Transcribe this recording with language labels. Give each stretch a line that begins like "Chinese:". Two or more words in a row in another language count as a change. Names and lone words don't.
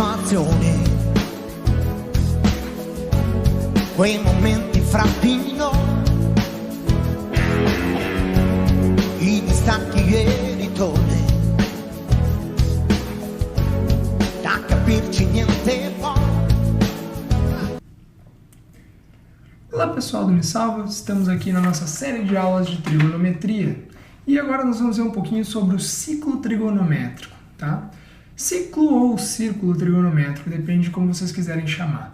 Italian: emozioni, quei momenti fra di noi, i distacchi e ritorni, da capirci niente può.
Portuguese: Olá pessoal do Me Salva, estamos aqui na nossa série de aulas de trigonometria e agora nós vamos ver um pouquinho sobre o ciclo trigonométrico, tá? Ciclo ou círculo trigonométrico, depende de como vocês quiserem chamar.